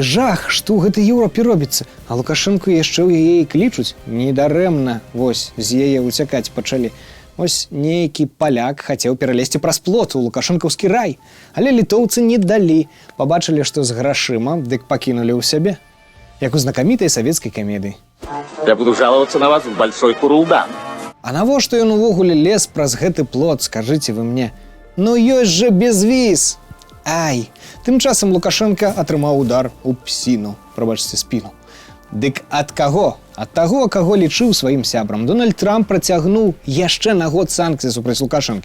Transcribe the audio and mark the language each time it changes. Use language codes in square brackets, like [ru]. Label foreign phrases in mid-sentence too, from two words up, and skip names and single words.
[be] Жах, што ў гэтай Еўропе робіцца. А Лукашэнку яшчэ ў яе і клічуць. Недарэмна, вось, з яе уцякаць пачалі. Вось нейкі паляк хацеў пералезці праз плот у лукашэнкаўскі рай. Але літоўцы не далі. Пабачылі, што з грашыма, дык пакінулі ў сябе. Як у знакамітай савецкай камедыі. [ru] Я буду жаловаться на вас в Большой Курулдан. [be] А навошта ён увогуле лез праз гэты плот, скажыце вы мне? Ну ёсць жа безвіз! Ай! Тым часам Лукашенка атрымаў удар у псіну, прабачце, спіну. Дык ад каго? Ад таго, каго лічыў сваім сябрам. Дональд Трамп працягнуў яшчэ на год санкцыі супраць Лукашэнкі.